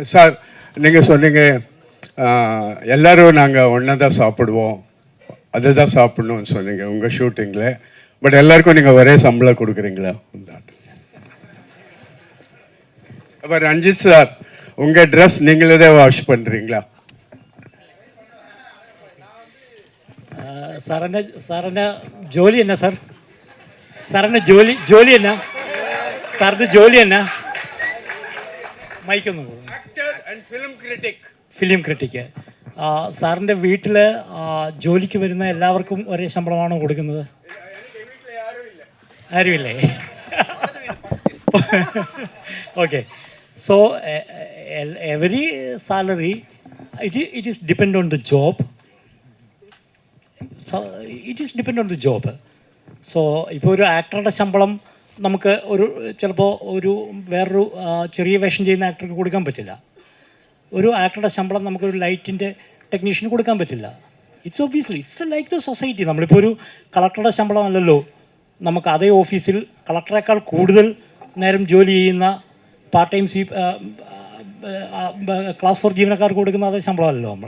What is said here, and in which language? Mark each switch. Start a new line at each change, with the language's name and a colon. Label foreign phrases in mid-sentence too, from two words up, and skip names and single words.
Tamil: சார், நீங்கள் சொன்னீங்க எல்லோரும் நாங்கள் ஒன்றா தான் சாப்பிடுவோம், அதை தான் சாப்பிட்ணுன்னு சொன்னீங்க உங்கள் ஷூட்டிங்கில். பட் எல்லாருக்கும் நீங்கள் ஒரே சம்பளம் கொடுக்குறீங்களா? அப்போ ரஞ்சித் சார், உங்கள் ட்ரெஸ் நீங்களே தான் வாஷ் பண்ணுறீங்களா?
Malayalam: സാറിൻ്റെ ജോലി എന്നാ സാർ? സാറിൻ്റെ ജോലി എന്നാ? സാറിൻ്റെ ജോലി എന്നാ? മൈക്കൊന്നും
English: film critic.
Malayalam: സാറിൻ്റെ വീട്ടിൽ ജോലിക്ക് വരുന്ന എല്ലാവർക്കും ഒരേ ശമ്പളമാണോ കൊടുക്കുന്നത്? ആരുമില്ലേ? ഓക്കെ.
English: so every salary it is depend on the job. it is depend on the job.
Malayalam: സോ ഇപ്പോൾ ഒരു ആക്ടറുടെ ശമ്പളം നമുക്ക് ചിലപ്പോൾ വേറൊരു ചെറിയ വേഷം ചെയ്യുന്ന ആക്ടർക്ക് കൊടുക്കാൻ പറ്റില്ല. ഒരു ആക്ടറുടെ ശമ്പളം നമുക്കൊരു ലൈറ്റിൻ്റെ ടെക്നീഷ്യന് കൊടുക്കാൻ പറ്റില്ല.
English: its obviously its like the society.
Malayalam: നമ്മളിപ്പോൾ ഒരു കളക്ടറുടെ ശമ്പളം അല്ലല്ലോ നമുക്ക് അതേ ഓഫീസിൽ കളക്ടറേക്കാൾ കൂടുതൽ നേരം ജോലി ചെയ്യുന്ന
English: part time class
Malayalam: 4 ജീവനക്കാർക്ക് കൊടുക്കുന്ന അതേ ശമ്പളമല്ലോ നമ്മൾ.